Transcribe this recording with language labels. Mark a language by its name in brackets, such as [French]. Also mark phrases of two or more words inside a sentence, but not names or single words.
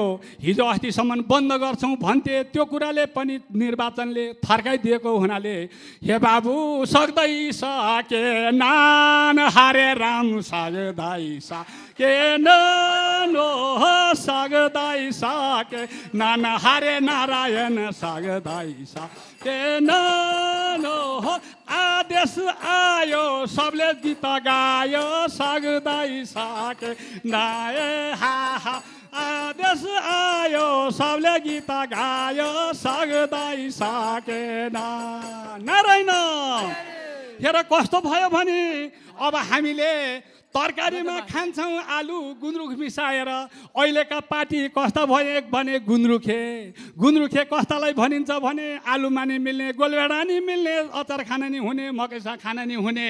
[Nepali] हिजो अस्तिसम्म बन्द गर्छौँ भन्थे, त्यो कुराले पनि निर्वाचनले थर्काइदिएको हुनाले हे बाबु सक्दै सके नान हारे राम सक्दै सके नानो सक्दै सके नान हारे नारायण सक्दै सके नानो आदेश आयो सबले गीत गायो सक्दै सके नाए हा हा आदेश आयो सबले गीत गायो सक्दै सकेन नारायण। हेर कस्तो भयो भने अब हामीले तरकारीमा खान्छौँ आलु गुन्द्रुक मिसाएर। अहिलेका पार्टी कस्ता भए भने गुन्द्रुखे कस्तालाई भनिन्छ भने आलुमा नि मिल्ने, गोलभेडा नि मिल्ने, अचार खाना नि हुने, मकै साग खाना नि हुने।